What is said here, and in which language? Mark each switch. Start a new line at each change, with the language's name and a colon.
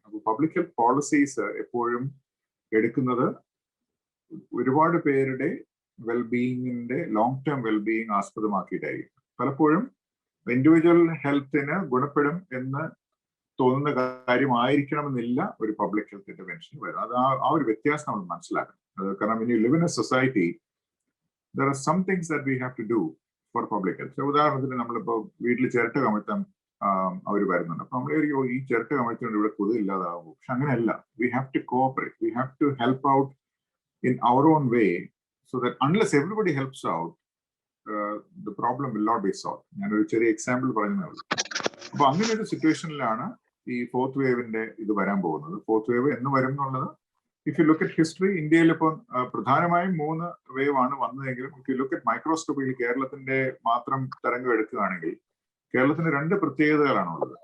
Malayalam: അപ്പോൾ public health policies എപ്പോഴും എടുക്കുന്നത് ഒരുപാട് പേരുടെ വെൽബീയിങ്ങിന്റെ ലോങ് ടേം വെൽബീയിങ് ആസ്പദമാക്കിയിട്ടായിരിക്കും. പലപ്പോഴും ഇൻഡിവിജ്വൽ ഹെൽത്തിന് ഗുണപ്പെടും എന്ന് തോന്നുന്ന കാര്യമായിരിക്കണമെന്നില്ല ഒരു പബ്ലിക് ഹെൽത്ത് ഇന്റർവെൻഷൻ വരും. അത് ആ ഒരു വ്യത്യാസം നമ്മൾ മനസ്സിലാക്കണം.
English: കാരണം when you live in a society, there are some things that we have to do for public health.
Malayalam: ഉദാഹരണത്തിന് നമ്മളിപ്പോ വീട്ടിൽ ചിരട്ട കമഴ്ത്താൻ അവർ വരുന്നുണ്ട്. അപ്പൊ നമ്മൾ ഈ ചിരട്ട കമഴ്ത്തുകൊണ്ട് ഇവിടെ കൊതുക് ഇല്ലാതാകും. പക്ഷെ അങ്ങനെയല്ല.
English: We have to cooperate, we have to help out in our own way, so that unless everybody helps out, the problem will not be solved.
Malayalam: ഞാനൊരു ചെറിയ എക്സാമ്പിൾ പറയുന്നേ ഉള്ളൂ. അപ്പൊ അങ്ങനെ ഒരു സിറ്റുവേഷനിലാണ് ഈ ഫോർത്ത് വേവിന്റെ ഇത് വരാൻ പോകുന്നത്. ഫോർത്ത് വേവ് എന്ന് വരും എന്നുള്ളത്,
English: if you look at history,
Malayalam: ഇന്ത്യയിൽ ഇപ്പോൾ പ്രധാനമായും 3 വേവ് ആണ് വന്നതെങ്കിലും
English: if you look at
Malayalam: മൈക്രോസ്കോപ്പിൽ കേരളത്തിന്റെ മാത്രം തരംഗം എടുക്കുകയാണെങ്കിൽ കേരളത്തിന് 2 പ്രത്യേകതകളാണുള്ളത്.